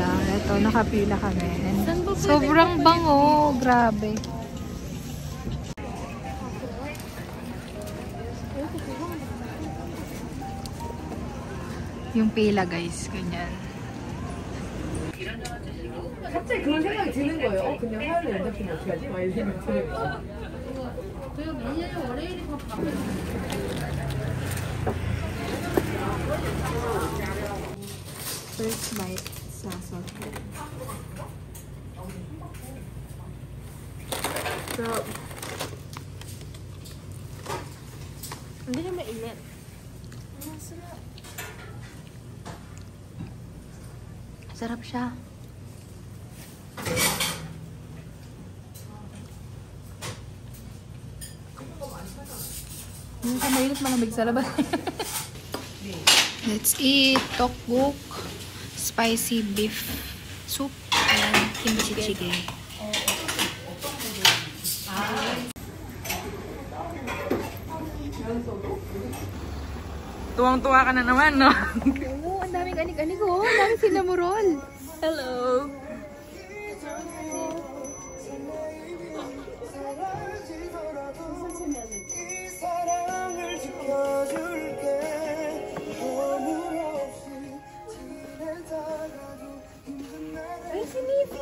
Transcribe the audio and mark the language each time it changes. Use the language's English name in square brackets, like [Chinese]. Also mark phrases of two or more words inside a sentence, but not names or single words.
[Filipino] Ito, nakapila kami. And sobrang bango. Grabe. Yung pila, guys. Ganyan. [Korean] 갑자기 그런 생각이 드는 거예요. 그냥 하연이 안 잡히면 어떻게 하지? 막 이런 생각이 드는 거예요. [English] First bite sa salt bread. [Filipino] So, hindi siya mainit. Sarap siya. Hindi ka mainit, malamig sa labas. [English] Let's eat tteokguk, spicy beef soup, and kimchi jjigae. [Filipino] Tuwang-tuwa ka na naman, no? Oo, ang daming anik-anik oh. Ang daming sinamurol. Hello! Ay, si Miffy!